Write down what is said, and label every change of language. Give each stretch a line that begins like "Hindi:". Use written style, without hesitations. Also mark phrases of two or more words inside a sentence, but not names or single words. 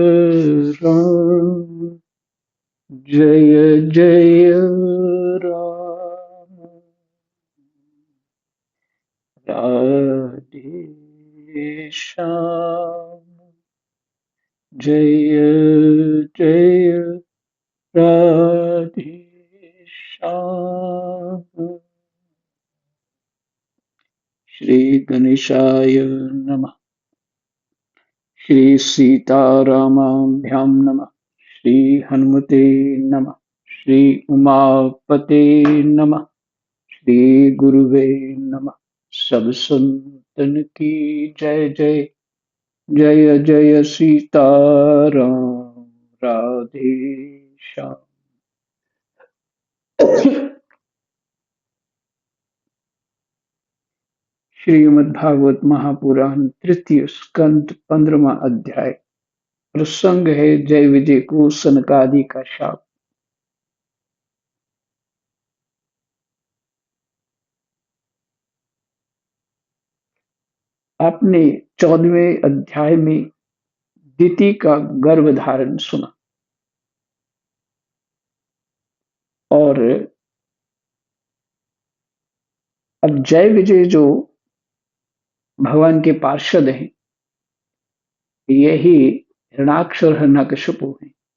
Sanskrit: राम जय जय राम राधे श्याम जय जय राधे श्याम श्री गणेशाय नमः। श्री सीतारामाभ्यां नमः। श्री हनुमते नमः। श्री उमापते नमः। श्री गुरुवे नमः।
Hindi: सब संतन की जय जय। जय जय सीताराम राधे श्याम। श्रीमद्भागवत महापुराण तृतीय स्कंद 15वां अध्याय। प्रसंग है जय विजय को सनकादि का शाप। आपने 14वें अध्याय में दिति का गर्भ धारण सुना और अब जय विजय जो भगवान के पार्षद हैं, यही हिरणाक्ष और हिरण्यकशिपु हैं।